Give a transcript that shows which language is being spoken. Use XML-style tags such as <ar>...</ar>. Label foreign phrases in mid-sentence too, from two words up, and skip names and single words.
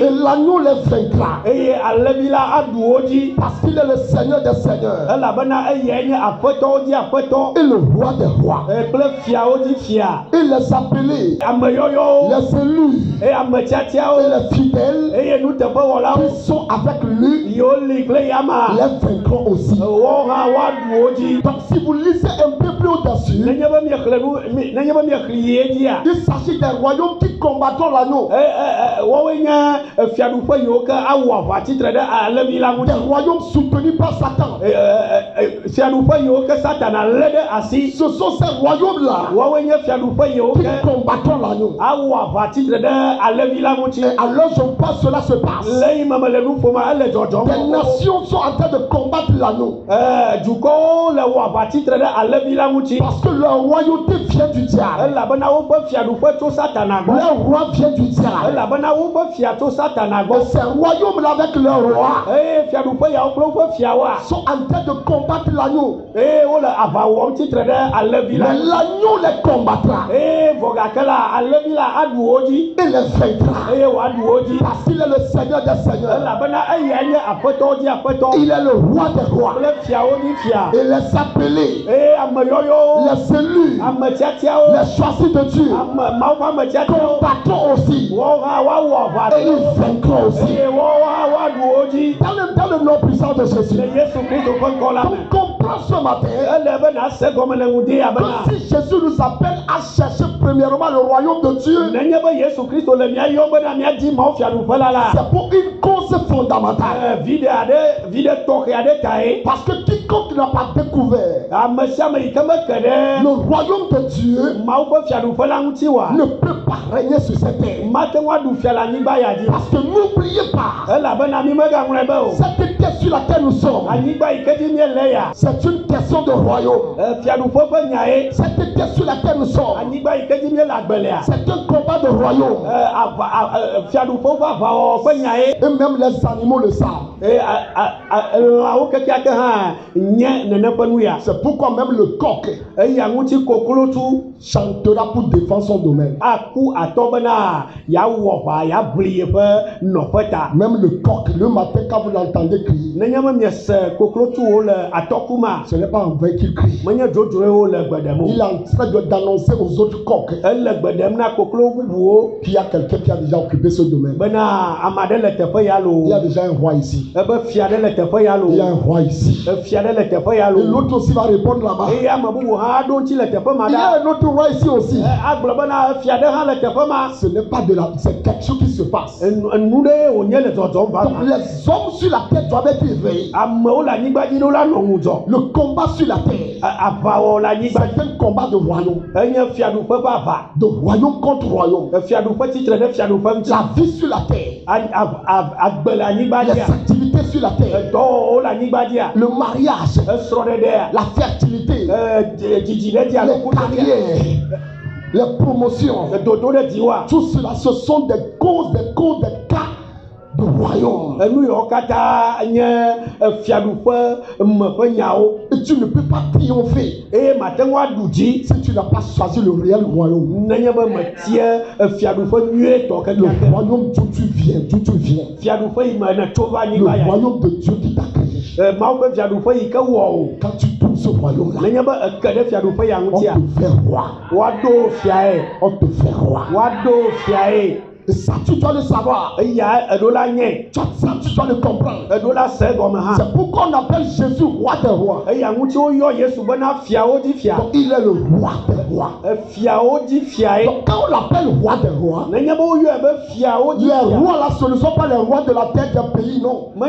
<fr>et l'agneau les vaincra</fr> <ee>Eye alẽvi la aɖu wo dzi</ee> <fr>parce qu'il est le Seigneur des seigneurs</fr> <ee>elabena eyae nye aƒetɔwo dzi aƒetɔ</ee> <fr>et le roi des rois.</fr> <ee>kple fiawo dzi fia.</ee> <fr>Il les appelés,</fr> <ee>Ame yɔyɔwo</ee> <fr>les élus</fr> <ee>eye ame tiatiawo</ee> <fr>et les fidèles</fr> <ee>eye nuteƒewɔlawo</ee> <fr>qui sont avec lui</fr> <ee>yiwo li kple yama</ee> <fr>les vaincront aussi.</fr> <ee>woawo hã woaɖu wo dzi.</ee> <fr>Donc si vous lisez un peu plus au-dessus,</fr> <ee>Nenye be nenye be miexli yie dzia,</ee> <fr>il s'agit des royaumes qui combattront l'agneau,</fr> <ee>woawoe nye fiaɖuƒe yiwo ke awɔ aʋa tsitre ɖe alẽvi la</ee> <fr>des</fr> <ee>ŋuti.</ee> <fr>royaumes soutenus par Satan.</fr> <ee>Fiaɖuƒe yiwo ke Satana lé ɖe asi.</ee> <fr>Ce sont ces royaumes-là</fr> <ee>Woawoe nye fiaɖuƒe yiwo</ee> <fr>qui</fr> <ee>ke</ee> <fr>combattront l'agneau.</fr> <ee>awɔ aʋa tsitre ɖe alẽvi la ŋuti.</ee> <fr>Et alors je vois cela se passe.</fr> <ee>Le yi me mele nu ƒom ele dzɔdzɔm.</ee> <fr>Des nations sont en train de combattre l'agneau</fr> <ee>Dukɔwo le wɔ aʋa tsitre ɖe alẽvi la ŋuti.</ee> <fr>parce que leur royauté vient du diable.</fr> <ee>Elabena woƒe fiaɖuƒe tso Satana gbɔ.</ee> <fr>Leur roi vient du diable.</fr> <ee>Elabena woƒe fia tso Satana</ee> <fr>Et</fr> <ee>gbɔ.</ee> <fr>ces royaumes-là avec leur roi</fr> <ee>Eye fiaɖuƒe yawo kple woƒe fiawoa,</ee> <fr>sont en train de combattre l'agneau.</fr> <ee>eye wole aʋa wɔm tsitre ɖe alẽvi la</ee> <fr>Mais</fr> <ee>ŋuti.</ee> <fr>l'agneau les combattra</fr> <ee>Eye vɔ gake la alẽvi la aɖu wo dzi.</ee> <fr>et les vaincra.</fr> <ee>Eye wòaɖu wo dzi.</ee> <fr>Parce qu'il est le Seigneur des seigneurs.</fr> <ee>Elabena eyae nye aƒetɔwo dzi aƒetɔ</ee> <fr>Il est le roi des rois.</fr> <ee>kple fiawo dzi fia.</ee> <fr>Et les appelés,</fr> <ee>Eye ame yɔyɔwo,</ee> <fr>les élus,</fr> <ee>ame tiatiawo,</ee> <fr>les choisis de Dieu</fr> <ee>Mawu ƒe ame tiatiawo,</ee> <fr>combattront aussi</fr> <ee>woawo hã woawɔ aʋa</ee> <fr>et ils vaincront aussi.</fr> <ee>eye woawo hã woaɖu wo dzi</ee> <fr>Dans le nom puissant de Jésus.</fr> <ee>le Yesu Kristo ƒe ŋkɔ la me.</ee> <fr>Donc comprends ce matin</fr> <ee>Ele be nase gɔme le ŋudi abena</ee> <fr>que si Jésus nous appelle à chercher premièrement le royaume de Dieu,</fr> <ee>nenye be Yesu Kristo le mía yɔm bena míadi Mawu fiaɖuƒe la la.</ee> <fr>c'est pour une cause fondamentale.</fr> <ee>Vi ɖe tɔxɛ aɖe tae.</ee> <fr>Parce que quiconque n'a pas découvert</fr> <ee>Ame sia ame yi ke meke ɖe</ee> <fr>le royaume de Dieu</fr> <ee>Mawu ƒe fiaɖuƒe la ŋuti wa,</ee> <fr>ne peut pas régner sur cette terre.</fr> <ee>mate ŋu aɖu fia le anyigba ya dzi.</ee> <fr>Parce que n'oubliez pas,</fr> <ee>Elabena mi megaŋlɔe be o.</ee> <fr>cette terre sur laquelle nous sommes,</fr> <ee>Anyigba yi ke dzi míele ya,</ee> <fr>c'est une question de royaume.</fr> <ee>fiaɖuƒe ƒe nyae.</ee> <fr>Cette terre sur laquelle nous sommes,</fr> <ee>Anyigba yi ke dzi míele agblea,</ee> <fr>c'est un combat de royaume.</fr> <ee>fiaɖuƒe ƒe aʋawɔwɔ ƒe nyae.</ee> <fr>Et même les animaux le savent.</fr> <ee>Lãwo kekeake hã nye nene ƒe nu ya.</ee> <fr>C'est pourquoi même le coq</fr> <ee>Eya ŋuti koklotu</ee> <fr>chantera pour défendre son domaine.</fr> <ee>aku atɔ bena yeawɔ aʋa yeabli yeƒe nɔƒe ta.</ee> <fr>Même le coq, le matin, quand vous l'entendez crier,</fr> <ee>Nenye be miese koklotuwo le atɔku ma,</ee> <fr>ce n'est pas en vain qu'il crie.</fr> <ee>menye dzodzroewo le gbe ɖem</ee> <fr>Il est</fr> <ee>o.</ee> <fr>en train d'annoncer aux autres coqs</fr> <ee>Ele gbe ɖem na koklo bubuwo</ee> <fr>qu'il y a quelqu'un qui a déjà occupé ce domaine.</fr> <ee>bena ame aɖe le teƒe ya lo.</ee> <fr>Il y a déjà un roi ici.</fr> <ee>Ebe fia ɖe le teƒe ya lo.</ee> <fr>Il y a un roi ici.</fr> <ee>Fia ɖe le teƒe ya</ee> <fr>Et</fr> <ee>lo.</ee> <fr>l'autre aussi va répondre là-bas.</fr> <ee>Eye ame bubu hã aɖo ŋuti le teƒe ma</ee> <fr>Il y</fr> <ee>ɖa.</ee> <fr>a un autre roi ici aussi.</fr> <ee>Agblɔ bena fia ɖe hã le teƒe ma.</ee> <fr>Ce n'est pas de la... C'est quelque chose qui se passe.</fr> <ee>Nu ɖe wònye le dzɔdzɔm va</ee> <fr>Donc</fr> <ee>ma.</ee> <fr>les hommes sur la terre doivent être éveillés.</fr> <ee>Amewo le anyigba dzi ɖo la nɔ ŋudzɔ.</ee> <fr>Le combat sur la terre,</fr> <ee>Aʋawɔ le anyigba</ee> <fr>c'est un combat de royaume.</fr> <ee>enye fiaɖuƒe ƒe aʋa.</ee> <fr>De royaume contre royaume.</fr> <ee>Fiaɖuƒe tsitre ɖe fiaɖuƒe ŋuti.</ee> <fr>La vie sur la terre,</fr> <ee>Agbe le anyigba</ee> <fr>les</fr> <ee>dzia.</ee> <fr>activités sur la terre,</fr> <ee>Dɔwɔwɔwo le anyigba dzia.</ee> <fr>le mariage,</fr> <ee>Srɔ̃ɖeɖea.</ee> <fr>la fertilité,</fr> <ee>Dzidzi ɖe dzia.</ee> <fr>les carrières, les promotions.</fr> <ee>Dodo ɖe dziwoa.</ee> <fr>Tout cela, ce sont des causes, des cas de royaume.</fr> <ee>Nu yawo katã nye fiaɖuƒe me ƒe nyawo.</ee> <fr>Et tu ne peux pas triompher</fr> <ee>Eye mate ŋu aɖu dzi</ee> <fr>si tu n'as pas choisi le réel royaume.</fr> <ee>nenye be metie fiaɖuƒe nyuietɔ</ee> <fr>Le</fr> <ee>kekeake.</ee> <fr>royaume d'où tu viens,</fr> <ee>Fiaɖuƒe yi me ne tso va</ee> <fr>le</fr> <ee>anyigba ya.</ee> <fr>royaume de Dieu qui t'a créé.</fr> <ee>Mawu ƒe fiaɖuƒe yi ke wɔ o.</ee> <fr>Quand tu touches ce royaume-là,</fr> <ee>Nenye be eke ɖe fiaɖuƒe ya</ee> <fr>on</fr> <ee>ŋutia.</ee> <fr>te fait roi.</fr> <ee>Woaɖo fiae.</ee> <fr>On te fait roi.</fr> <ee>Woaɖo fiae.</ee> <fr>Et ça, tu dois le savoir. Ça, tu dois le comprendre. C'est pourquoi on appelle Jésus roi des rois. Donc, il est le roi des rois. Donc, quand on l'appelle roi des rois, les rois là, ce ne sont pas les rois de la terre des pays, non.</fr>